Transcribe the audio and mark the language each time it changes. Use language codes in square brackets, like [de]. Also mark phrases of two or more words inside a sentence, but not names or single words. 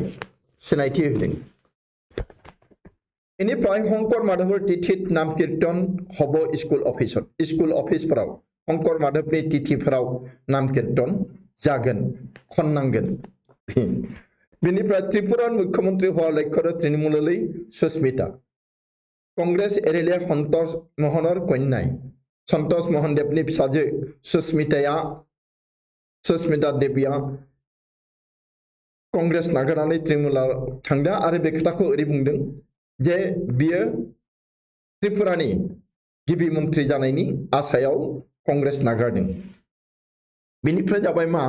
[brx] होबाय सिनायथि होदों बेनिफ्राय [as] হংকৰ মাধৱৰ তিথিত নাম কীৰ্তন হ'ব [brx] स्कुल अफिसफोराव हंकर माधवनि तिथिफोराव नाम कीर्तन जागोन खननांगोन बेनिफ्राय [as] ত্ৰিপুৰা মুখ্যমন্ত্ৰী হোৱা লক্ষ্য তৃণমূললৈ সুস্মিতা কংগ্ৰেছ এৰিলে সন্তোষ মোহনৰ কন্যায় [brx] सन्तोष मोहन देवनि फिसाजो सुस्मिता देविया कांग्रेस नागारनानै तृणमूलाव थांदों आरो बे खोथाखौ ओरै बुंदों जे बियो त्रिपुरानि गिबि मन्त्रि जानायनि आसायाव कांग्रेस नागारदों बेनिफ्राय जाबाय मा